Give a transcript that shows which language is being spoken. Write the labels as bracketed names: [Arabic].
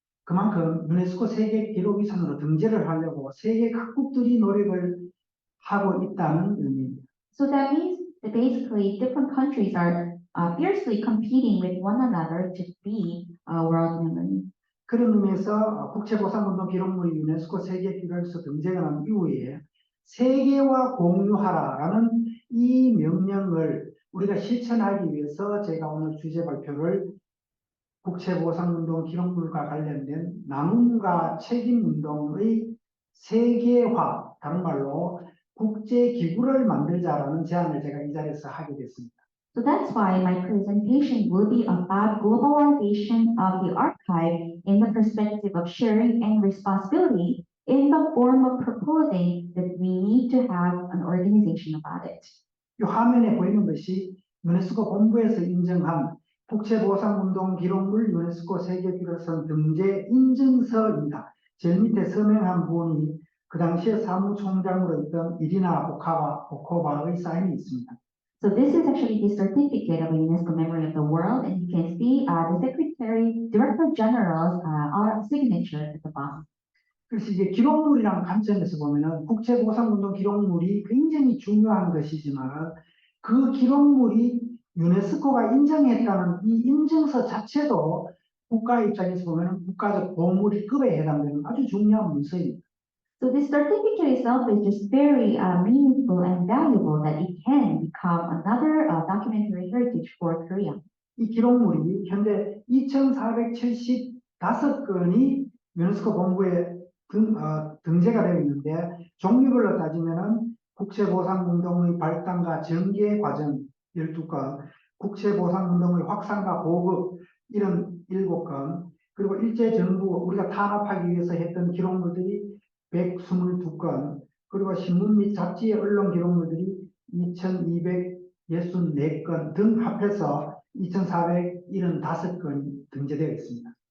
[Korean] 그만큼 유네스코 세계기록유산으로 등재를 하려고 세계 각국들이 노력을 하고 있다는 의미입니다. [English] So that means that basically different countries are fiercely competing with one another to be a world memory. [Korean] 그런 의미에서 국채보상운동 기록물이 유네스코 세계기록에서 등재가 난 이후에 세계와 공유하라라는 이 명령을 우리가 실천하기 위해서 제가 오늘 주제 발표를 국채보상운동 기록물과 관련된 나눔과 책임운동의 세계화, 다른 말로 국제기구를 만들자라는 제안을 제가 이 자리에서 하게 됐습니다. [English] So that's why my presentation will be about globalization of the archive in the perspective of sharing and responsibility in the form of proposing that we need to have an organization about it. [Korean] 이 화면에 보이는 것이 유네스코 본부에서 인정한 국채보상운동 기록물 유네스코 세계기록유산 등재 인증서입니다. 제일 밑에 서명한 분이 그 당시에 사무총장으로 있던 이리나 보코바의 사인이 있습니다. [English] So this is actually the certificate of a UNESCO Memory of the World, and you can see the Secretary, Director General's signature at the bottom. [Korean] 그래서 이제 기록물이라는 관점에서 보면은 국채보상운동 기록물이 굉장히 중요한 것이지만 그 기록물이 유네스코가 인정했다는 이 인증서 자체도 국가 입장에서 보면은 국가적 보물급에 해당되는 아주 중요한 문서입니다. [English] So this certificate itself is just very meaningful and valuable that it can become another documentary heritage for Korea. [Korean] 이 기록물이 현재 2,475건이 유네스코 본부에 등재가 되어 있는데 종류별로 따지면은 국채보상운동의 발단과 전개 과정 12건, 국채보상운동의 확산과 보급 이런 7건, 그리고 일제정부 우리가 탄압하기 위해서 했던 기록물들이 122건, 그리고 신문 및 잡지의 언론 기록물들이 2264건 등 합해서 2475건이 등재되어 있습니다.